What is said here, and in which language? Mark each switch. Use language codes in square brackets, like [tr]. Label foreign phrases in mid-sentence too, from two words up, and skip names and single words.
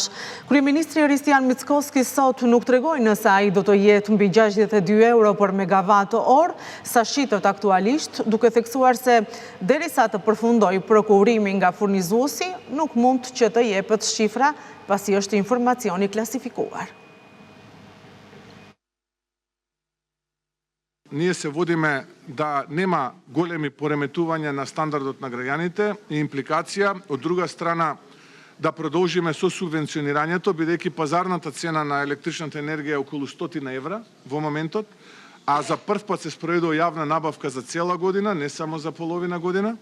[sq] Kryeministri Ristian Mickoski sot nuk tregoi nëse ai do të jetë mbi 62 euro për megawatt-orë, sa shitet aktualisht, duke theksuar se derisa të përfundojë prokurimi nga furnizuesi, nuk mund që të jepet shifra pasi është informacioni klasifikuar. [mk] Ние се водиме да нема големи пореметувања на стандардот на граѓаните и импликација, од друга страна да продолжиме со субвенционирањето, бидејќи пазарната цена на електричната енергија е околу 100 евра во моментот, а за прв пат се спроведува јавна набавка за цела година, не само за половина година.